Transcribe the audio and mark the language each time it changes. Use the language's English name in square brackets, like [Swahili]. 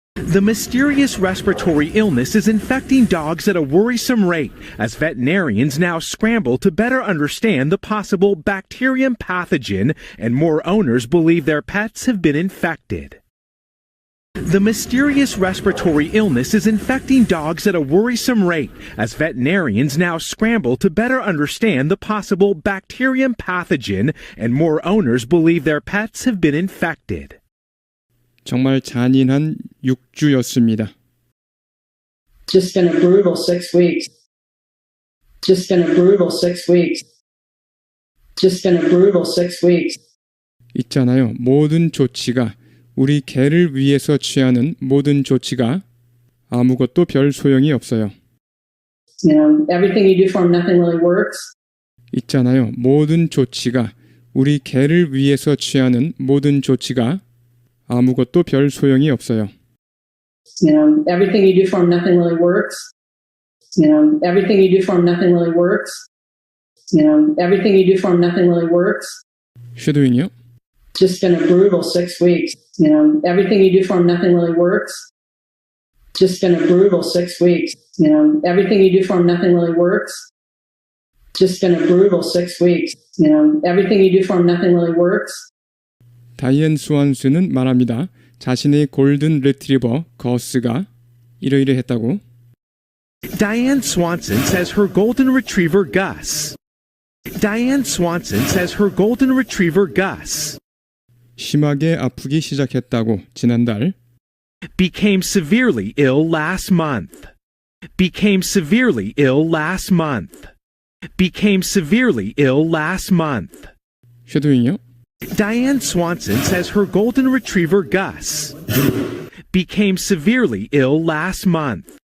[English] The mysterious respiratory illness is infecting dogs at a worrisome rate as veterinarians now scramble to better understand the possible bacterium pathogen and more owners believe their pets have been infected. The mysterious respiratory illness is infecting dogs at a worrisome rate as veterinarians now scramble to better understand the possible bacterium pathogen and more owners believe their pets have been infected. [Korean] 정말 잔인한 6주였습니다. [English] Just been a brutal 6 weeks. Just been a brutal 6 weeks. Just been a brutal 6 weeks. [Korean] 있잖아요. 모든 조치가 우리 개를 위해서 취하는 모든 조치가 아무것도 별 소용이 없어요. [English] You know, everything you do for them, nothing really works. [Korean] 있잖아요. 모든 조치가 우리 개를 위해서 취하는 모든 조치가 아무것도 별 소용이 없어요. [English] You know, everything you do for them, nothing really works. You know, everything you do for them, nothing really works. You know, everything you do for them, nothing really works. [Korean] 쉐도잉이요? [English] Just been a brutal 6 weeks. You know, everything you do for them, nothing really works. Just been a brutal 6 weeks. You know, everything you do for them, nothing really works. Just been a brutal 6 weeks. You know, everything you do for them, nothing really works. [Korean] 다이앤 스완스는 말합니다. 자신의 골든 리트리버 거스가 이러이러했다고. [English] Diane Swanson says her golden retriever Gus. Diane Swanson says her golden retriever Gus [Korean] 심하게 아프기 시작했다고 지난달. [English] became severely ill last month. Became severely ill last month. Became severely ill last month. [Korean] 쉐도잉이요? [English] Diane Swanson says her golden retriever Gus became severely ill last month.